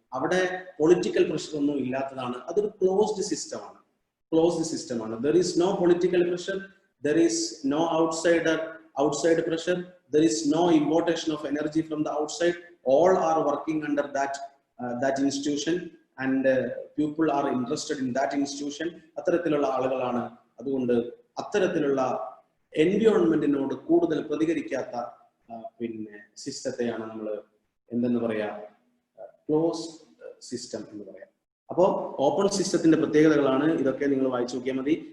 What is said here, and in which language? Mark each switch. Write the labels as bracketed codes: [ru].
[ml] അവിടെ political pressure ഒന്നും ഇല്ലാത്തതാണ്. അതൊരു ക്ലോസ്ഡ് സിസ്റ്റമാണ്. [en] There is no political pressure, there is no outside pressure, there is no importation of energy from the outside. All are working under that institution, and people are interested in that institution. [ml] അത്തരത്തിലുള്ള ആളുകളാണ്. അതുകൊണ്ട് അത്തരത്തിലുള്ള എൻവയോൺമെന്റിനോട് കൂടുതൽ പ്രതികരിക്കാത്ത പിന്നെ സിസ്റ്റത്തെയാണ് നമ്മൾ എന്തെന്ന് പറയാ close system എന്ന് പറയാം. അപ്പോൾ ഓപ്പൺ സിസ്റ്റത്തിന്റെ പ്രത്യേകതകളാണ് ഇതൊക്കെ, നിങ്ങൾ വായിച്ചു നോക്കിയാൽ മതി.